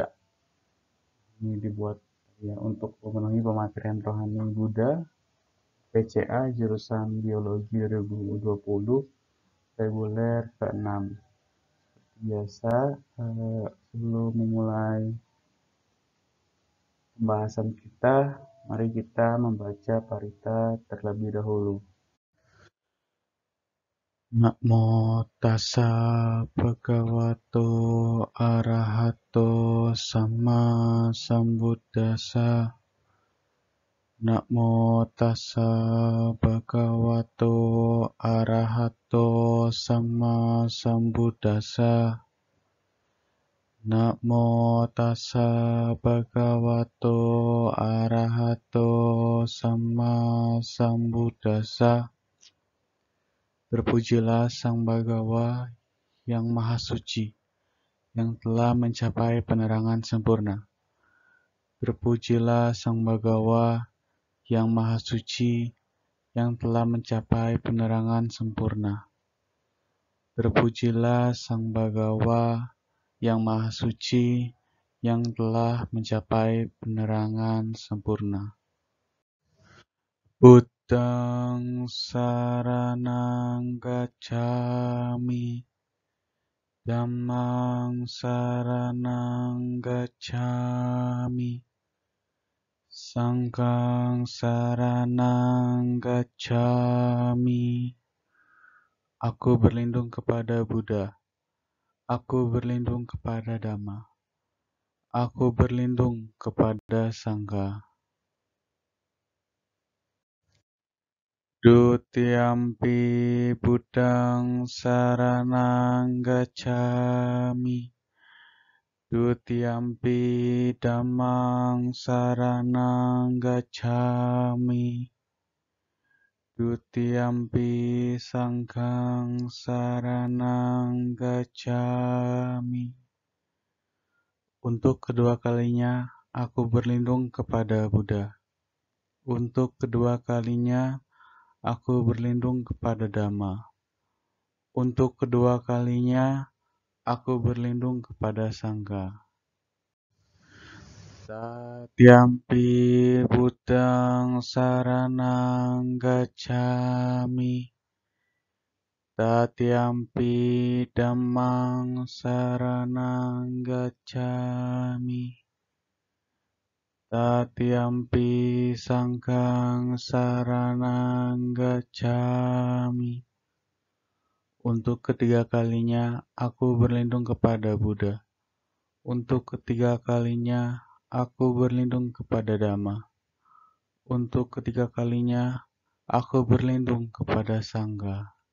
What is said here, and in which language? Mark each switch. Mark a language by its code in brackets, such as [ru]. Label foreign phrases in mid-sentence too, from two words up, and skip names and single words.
[id] Ini dibuat ya untuk memenuhi pematerian rohani Buddha PCA jurusan Biologi 2020 reguler ke-6. Biasa, sebelum memulai pembahasan kita, mari kita membaca parita terlebih dahulu. [pi] Namo tassa bhagavato arahato sama sambuddhassa. Namo tassa bhagavato arahato sama sambuddhassa. Namo tassa bhagavato arahato sama sambuddhassa. [id] Berpujilah Sang Bhagawa yang Maha Suci, yang telah mencapai penerangan sempurna. Berpujilah Sang Bhagawa yang Maha Suci, yang telah mencapai penerangan sempurna. Berpujilah Sang Bhagawa yang Maha Suci, yang telah mencapai penerangan sempurna. [pi] Buddhang saranang gacchami, Dhammang saranang gacchami, Sanghang saranang gacchami. [id] Aku berlindung kepada Buddha. Aku berlindung kepada Dhamma. Aku berlindung kepada Sangha. [pi] Dutiyampi Buddhang saranang gacchami. Dutiyampi Dhammang saranang gacchami. Dutiyampi Sanghang saranang gacchami. [id] Untuk kedua kalinya, aku berlindung kepada Buddha. Untuk kedua kalinya, aku berlindung kepada Dhamma. Untuk kedua kalinya, aku berlindung kepada Sangha. [pi] Satyampi Buddhang saranang gacchami. Satyampi Dhammang saranang gacchami. Satyampi Sanghang saranang gacchami. [id] Untuk ketiga kalinya, aku berlindung kepada Buddha. Untuk ketiga kalinya, aku berlindung kepada Dhamma. Untuk ketiga kalinya, aku berlindung kepada Sangha.